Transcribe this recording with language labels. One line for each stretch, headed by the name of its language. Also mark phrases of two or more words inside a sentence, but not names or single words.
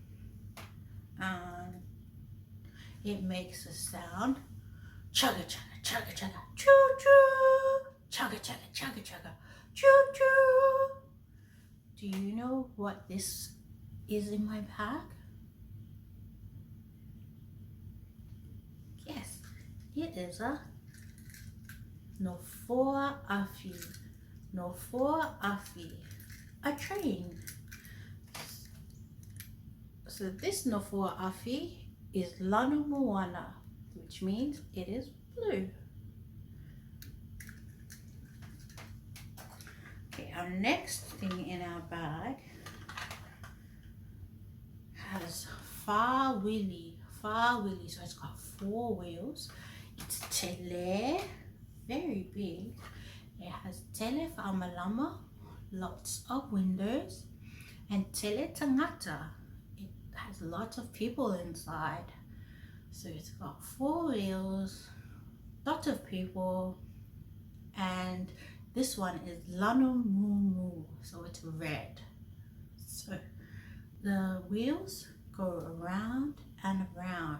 English: It makes a sound chugga chugga chugga chugga choo choo, chugga chugga chugga chugga choo choo. Do you know what this is in my bag? Yes, it is a
Samoan: nofoa afi,
English: a train. So this
Samoan: nofoa afi
English: is
Samoan: lanu moana,
English: which means it is blue. Okay, our next thing in our bag has fa wheelie, so it's got 4 wheels. It's tele, very big. It has
Samoan: tele fa'amalama,
English: lots of windows, and
Samoan: tele tangata.
English: It has lots of people inside. So it's got 4 wheels, lots of people, and this one is
Samoan: lanu mumu,
English: so it's red. So the wheels go around and around.